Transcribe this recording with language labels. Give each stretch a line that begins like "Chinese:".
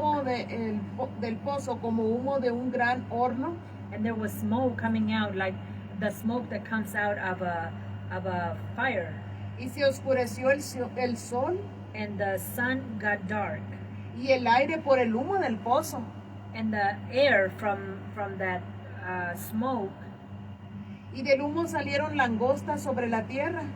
Spanish: humo del pozo como humo de un gran horno.
English: and there was smoke coming out like the smoke that comes out of a fire,
Spanish: Y se oscureció el sol
English: and the sun got dark,
Spanish: y el aire por el humo del pozo.
English: and the air from that smoke.
Spanish: Y del humo salieron langostas sobre la tierra.